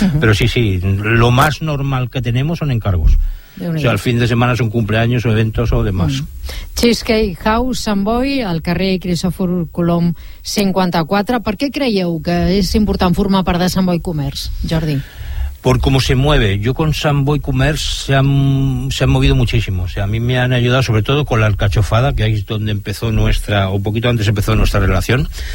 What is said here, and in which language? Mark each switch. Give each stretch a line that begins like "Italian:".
Spanish: Però sí, lo más normal que tenemos son encargos. O sea, el fin de semana son cumpleaños o eventos o demás.
Catalan: Cheesecake House Sant Boi, al carrer Cristòfor Colom 54.
Spanish: ¿Por qué
Catalan: creieu que és important formar part de Sant Boi Comerç, Jordi?
Spanish: Por cómo se mueve. Yo con Sant Boi Comerç se han movido muchísimo. O sea, a mí me han ayudado sobre todo con la alcachofada, que ahí es donde empezó nuestra, o un poquito antes empezó nuestra relación.